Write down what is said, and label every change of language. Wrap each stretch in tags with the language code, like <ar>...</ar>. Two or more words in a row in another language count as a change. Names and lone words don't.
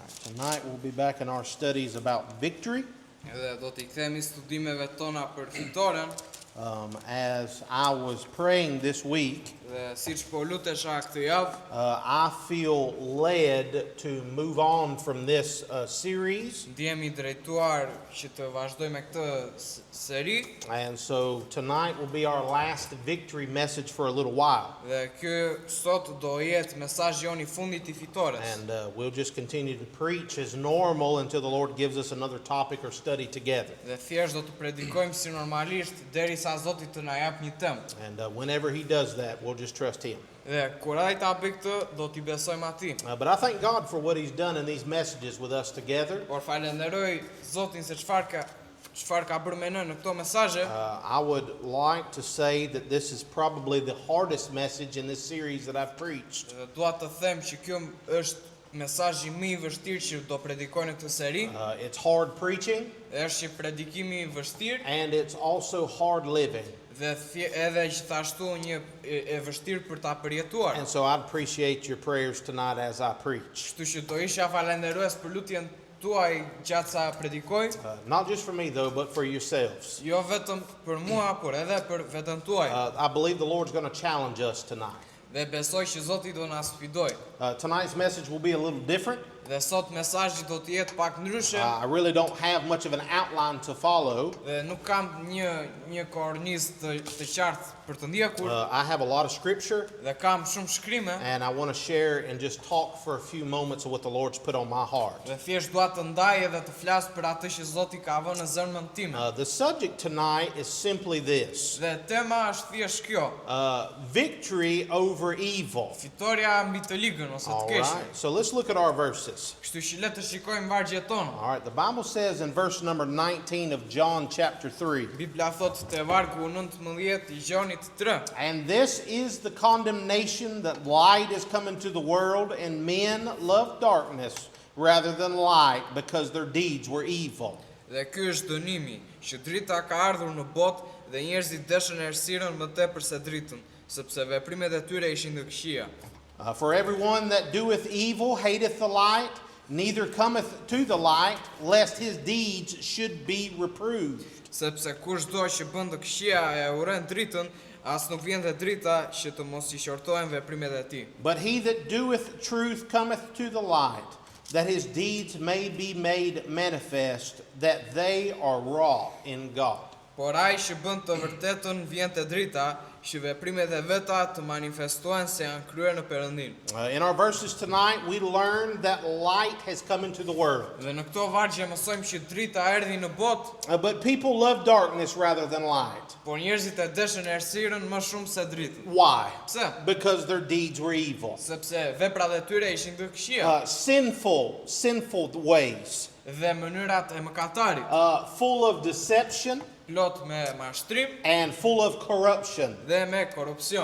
<en>Tonight we'll be back in our studies about victory.</en> <sq>Edhe do t'i kthehemi studimeve tona për fitoren.</sq> <en>As I was praying this week,</en> <sq>Dhe siç po lutesha këtë javë,</sq> <en>I feel led to move on from this series.</en> <sq>ndihemi drejtuar që të vazhdojmë me këtë seri.</sq> <en>And so tonight will be our last victory message for a little while.</en> <sq>Dhe ky sot do jetë mesazhi jon I fundit I fitores.</sq> <en>And we'll just continue to preach as normal until the Lord gives us another topic or study together.</en> <sq>Dhe thjesht do të predikojmë si normalisht derisa Zoti të na jap një temë.</sq> <en>And whenever He does that, we'll just trust Him.</en> <sq>Dhe kur ai ta bëj këtë, do t'i besojmë atij.</sq> <en>But I thank God for what He's done in these messages with us together.</en> <sq>Por falenderoj Zotin se çfarë ka bërë me ne në këto mesazhe.</sq> <en>I would like to say that this is probably the hardest message in this series that I've preached.</en> <sq>Dhe dua të them që kjo është mesazhi më I vështirë që do predikoj në këtë seri.</sq> <en>It's hard preaching,</en> <sq>Është një predikim I vështirë</sq> <en>and it's also hard living.</en> <sq>dhe edhe gjithashtu një e vështirë për ta përjetuar.</sq> <en>And so I'd appreciate your prayers tonight as I preach.</en> <sq>Kështu që do isha falenderues për lutjen tuaj gjatë sa predikoj,</sq> <en>Not just for me though, but for yourselves.</en> <sq>jo vetëm për mua, por edhe për veten tuaj.</sq> <en>I believe the Lord's going to challenge us tonight.</en> <sq>Dhe besoj që Zoti do na sfidoj.</sq> <en>Tonight's message will be a little different.</en> <sq>Dhe sot mesazhi do të jetë pak ndryshe</sq> <en>I really don't have much of an outline to follow.</en> <sq>dhe nuk kam një kornizë të qartë për të ndjekur</sq> <en>I have a lot of scripture,</en> <sq>dhe kam shumë shkrime</sq> <en>and I want to share and just talk for a few moments of what the Lord's put on my heart.</en> <sq>dhe thjesht dua të ndaj edhe të flas për atë që Zoti ka vënë në zemrën time.</sq> <en>The subject tonight is simply this:</en> <sq>Dhe tema është thjesht kjo,</sq> <en>victory over evil.</en> <sq>fitoria mbi të ligën ose të</sq> <en>All</en> <sq>keqen.</sq> <en>right, so let's look at our verses.</en> <sq>Kështu që le të shikojmë vargjet tona.</sq> <en>All right, the Bible says in verse number 19 of John chapter 3,</en> <sq>Bibla thot te vargu 19 I Gjonit 3.</sq> <en>and this is the condemnation that light is come into the world, and men love darkness rather than light because their deeds were evil.</en> <sq>Dhe ky është dënimi, që drita ka ardhur në botë dhe njerëzit dëshën errësirën më tepër se dritën, sepse veprimet e tyre ishin të këqija.</sq> <en>For everyone that doeth evil hateth the light, neither cometh to the light, lest his deeds should be reproved.</en> <sq>Sepse kushdo që bën të këqija e urren dritën, as nuk vjen te drita që të mos I qortohen veprimet e tij.</sq> <en>But he that doeth truth cometh to the light, that his deeds may be made manifest, that they are wrought in God.</en> <sq>Por ai që bën të vërtetën vjen te drita, që veprimet e veta të manifestohen se janë kryer në Perëndin.</sq> <en>In our verses tonight, we learn that light has come into the world.</en> <sq>Dhe në këto vargje mësojmë që drita erdhi në botë,</sq> <en>But people love darkness rather than light.</en> <sq>por njerëzit e dëshën errësirën më shumë se dritën.</sq> <en>Why?</en> <sq>Pse?</sq> <en>Because their deeds were evil.</en> <sq>Sepse veprat e tyre ishin të këqija</sq> <en>Sinful ways,</en> <sq>dhe mënyrat e mëkatarit,</sq> <en>full of deception</en> <sq>plot me mashtrim</sq> <en>and full of corruption.</en> <sq>dhe me korrupsion.</sq>